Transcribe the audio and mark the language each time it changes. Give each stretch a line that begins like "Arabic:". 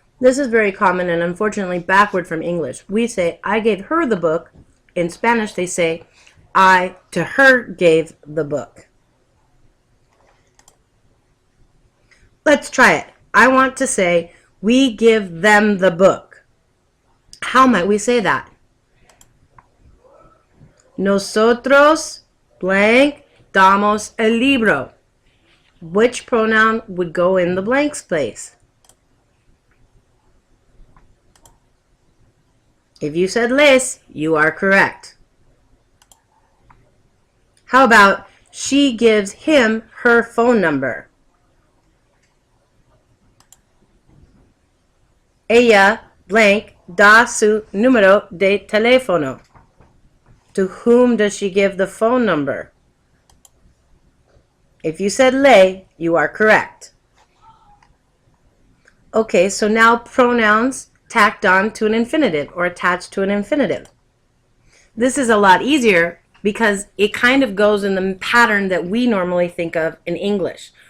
English: This is very common and unfortunately backward from English. We say, I gave her the book. In Spanish, they say, I to her gave the book. Let's try it. I want to say, we give them the book. How might we say that?
Spanish: Nosotros,
English: blank,
Spanish: damos el libro.
English: Which pronoun would go in the blanks place? If you said les, you are correct. How about she gives him her phone number?
Spanish: Ella,
English: blank,
Spanish: da su número de teléfono.
English: To whom does she give the phone number? If you said le, you are correct. Okay, so now pronouns tacked on to an infinitive or attached to an infinitive. This is a lot easier because it kind of goes in the pattern that we normally think of in English.